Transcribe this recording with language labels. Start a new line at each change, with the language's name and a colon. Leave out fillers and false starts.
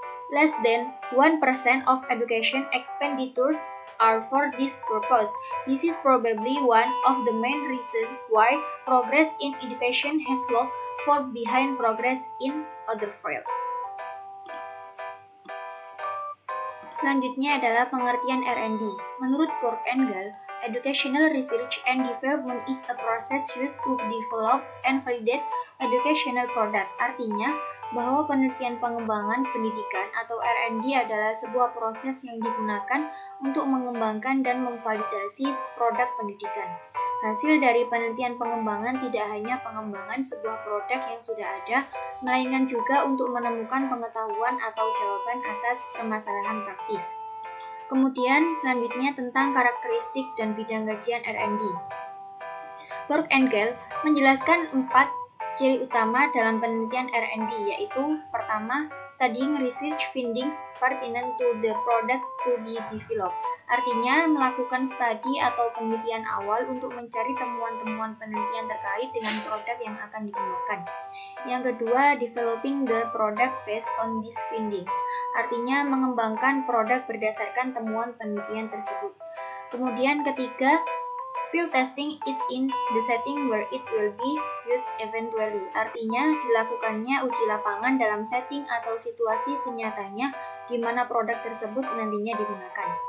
English: Less than 1% of education expenditures are for this purpose. This is probably one of the main reasons why progress in education has lagged far behind progress in other fields.
Indonesian: Selanjutnya adalah pengertian R&D.
English: Menurut Borg-Engel, educational research and development is a process used to develop and validate educational product.
Indonesian: Artinya, bahwa penelitian pengembangan pendidikan atau R&D adalah sebuah proses yang digunakan untuk mengembangkan dan memvalidasi produk pendidikan. Hasil dari penelitian pengembangan tidak hanya pengembangan sebuah produk yang sudah ada, melainkan juga untuk menemukan pengetahuan atau jawaban atas permasalahan praktis. Kemudian selanjutnya tentang karakteristik dan bidang kajian R&D. Borg-Engel menjelaskan 4 ciri utama dalam penelitian R&D, yaitu pertama,
English: studying research findings pertinent to the product to be developed.
Indonesian: Artinya, melakukan studi atau penelitian awal untuk mencari temuan-temuan penelitian terkait dengan produk yang akan dikembangkan. Yang kedua,
English: developing the product based on these findings.
Indonesian: Artinya, mengembangkan produk berdasarkan temuan penelitian tersebut. Kemudian ketiga,
English: field testing it in the setting where it will be used eventually.
Indonesian: Artinya, dilakukannya uji lapangan dalam setting atau situasi senyatanya di mana produk tersebut nantinya digunakan.